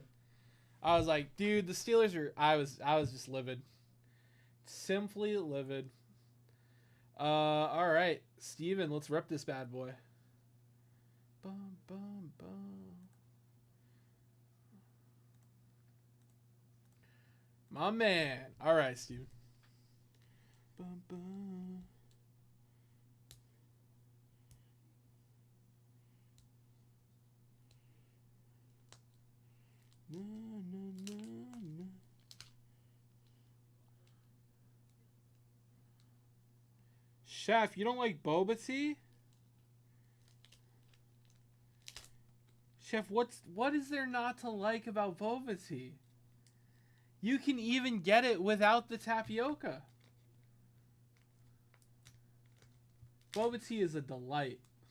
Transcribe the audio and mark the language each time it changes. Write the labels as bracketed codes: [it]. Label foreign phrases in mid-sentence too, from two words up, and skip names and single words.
[en] I was like, dude, the Steelers are. I was just livid, simply livid. All right, Steven, let's rip this bad boy. Bum bum bum. My man. All right, Steven. Bum bum. Na, na, na, na. Chef, you don't like boba tea? Chef, what is there not to like about boba tea? You can even get it without the tapioca. Boba tea is a delight.